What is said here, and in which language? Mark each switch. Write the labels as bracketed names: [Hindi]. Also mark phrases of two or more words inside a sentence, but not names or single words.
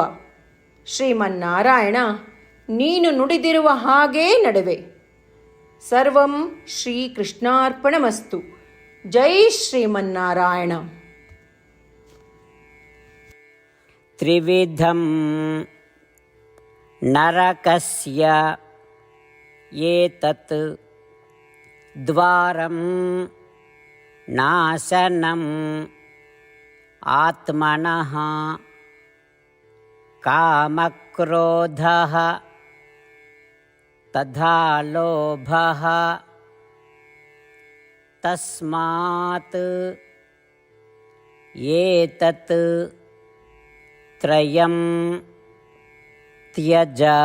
[Kannada] ಶ್ರೀಮನ್ನಾರಾಯಣ, ನೀನು ನುಡಿದಿರುವ ಹಾಗೇ ನಡೆವೆ. [Sanskrit] ಸರ್ವಂ ಶ್ರೀಕೃಷ್ಣಾರ್ಪಣಮಸ್ತು. ಜೈ ಶ್ರೀಮನ್ನಾರಾಯಣ. ತ್ರಿವಿಧಂ ನರಕಸ್ಯ ಏತತ್ ದ್ವಾರಂ ನಾಶನಂ ಆತ್ಮನಃ ಕಾಮಕ್ರೋಧಃ ತಥಾ ಲೋಭಃ ತಸ್ಮಾತ್ ಏತತ್ ತ್ರಯಂ ತ್ಯಜ.